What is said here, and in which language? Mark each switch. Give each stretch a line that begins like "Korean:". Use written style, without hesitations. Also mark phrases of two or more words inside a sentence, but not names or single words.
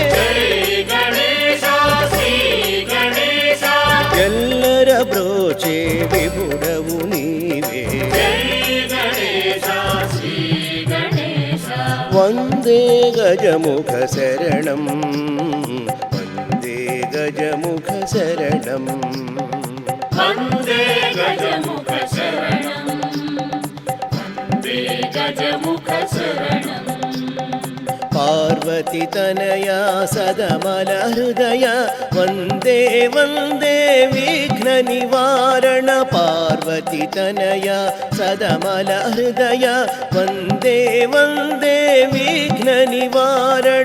Telugu: ఎల్లర బ్రోచే విభుడవు నీవే
Sanskrit: వందే గజముఖ శరణం వందే గజముఖ శరణం वन्दे गजमुखशरणं वन्दे गजमुखशरणम् पार्वती तनया सदमल हृदय वन्दे वन्दे विघ्न निवारण पार्वती तनया सदमल हृदय वन्दे वन्दे विघ्न निवारण